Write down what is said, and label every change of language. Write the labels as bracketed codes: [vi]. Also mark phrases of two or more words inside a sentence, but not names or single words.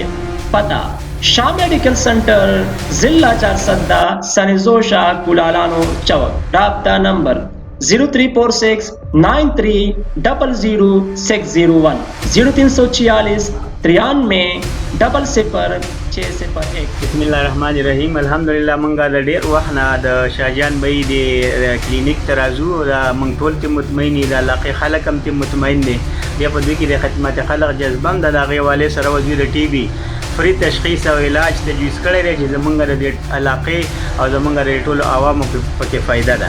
[ur] پتہ شاہ میڈیکل سینٹر، ضلع چارسدہ، سنزوشا، کولالانو چوک۔ رابطہ نمبر 0346 93 00601 0346 93 00 601۔ [ar] بسم الله الرحمن الرحیم. [ps] الحمدلله منګه د ډیر وخت نه د شاهجان بی د کلینیک ته راځو، دا موږ ټول ته مطمئن دي، د علاقې خلک هم ته مطمئن دي. بیا په دوی کې د خدمت خلک جذبه هم د هغې حوالې سره وه. دوی د TB فری تشخیص او علاج تجویز کړی دی چې زمونږ د دې علاقې او زمونږ د ټولو عوامو پکې فایده ده.